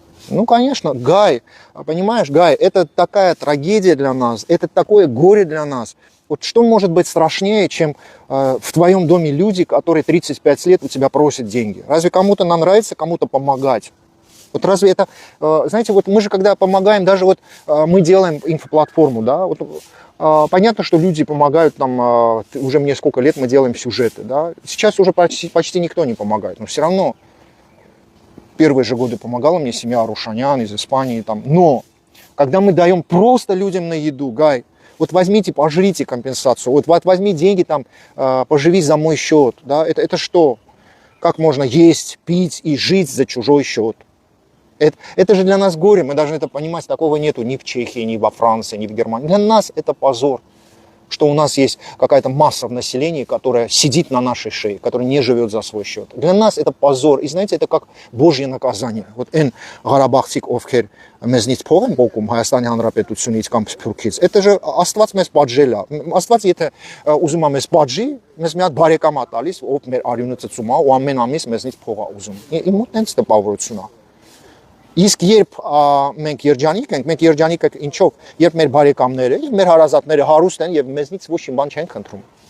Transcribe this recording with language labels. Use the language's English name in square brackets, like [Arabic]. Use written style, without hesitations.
[Russian] Ну конечно Гай понимаешь Гай это такая трагедия для нас это такое горе для нас вот что может быть страшнее чем в твоем доме люди которые 35 лет у тебя просят деньги разве кому-то нравится кому-то помогать Вот разве это, знаете, вот мы же когда помогаем, даже вот мы делаем инфоплатформу, да, вот, понятно, что люди помогают нам, уже мне сколько лет мы делаем сюжеты, да, сейчас уже почти никто не помогает, но все равно первые же годы помогала мне семья Арушанян из Испании, там, но когда мы даем просто людям на еду, Гай, вот возьмите, пожрите компенсацию, вот возьми деньги, там, поживи за мой счет, да, это что? Как можно есть, пить и жить за чужой счет? Это же для нас горе, мы должны это понимать, такого нету ни в Чехии, ни во Франции, ни в Германии. Для нас это позор. что у нас есть какая-то масса в населении, которая сидит на нашей шее, которая не живет за свой счет. Для нас это позор. И знаете, это как Божье наказание. [Armenian] Вот эн Ղարաբաղցիք ովքեր մեզնից փող են փոխում Հայաստանի Հանրապետությունից կամ Սփյուռքից, [Russian] это же [Armenian] Աստված մեզ պատժել է։ Աստված եթե ուզում է մեզ պատժի, մեզ մի հատ բարեկամ է տալիս, ով մեր արյունը ծծում է ու ամեն ամիս մեզնից փող է ուզում։ Իմ մոտ հենց տպավորություն է։ Իսկ երբ մենք երջանիկ ենք ինչով, երբ մեր բարեկամները, մեր հարազատները հարուստ են եւ մեզնից ոչ մի բան չեն խնդրում։